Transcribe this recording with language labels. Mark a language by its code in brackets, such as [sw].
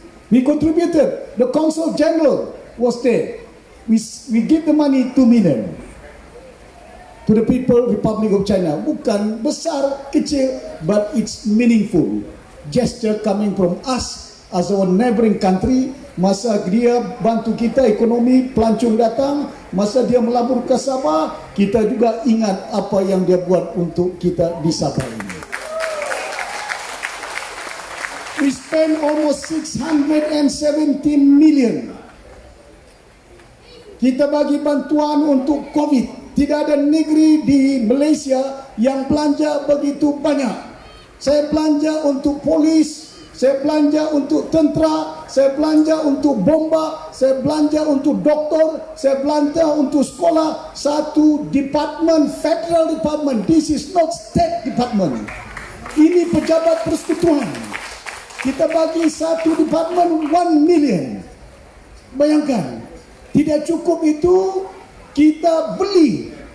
[en] We contributed. The Consul General was there. We give the money 2 million to the people Republic of China. [ms] Bukan besar, kecil, [en] but it's meaningful gesture coming from us as our neighboring country. [ms] Masa dia bantu kita ekonomi, pelancong datang, masa dia melabur ke Sabah, kita juga ingat apa yang dia buat untuk kita di Sabah ini. [en] We spend almost 670 million. [ms] Kita bagi bantuan untuk COVID. Tidak ada negeri di Malaysia yang belanja begitu banyak. Saya belanja untuk polis, saya belanja untuk tentera, saya belanja untuk bomba, saya belanja untuk doktor, saya belanja untuk sekolah. [en] Satu department, federal department. This is not state department. [ms] Ini pejabat persekutuan. Kita bagi satu department 1 million. Bayangkan, tidak cukup itu, kita beli.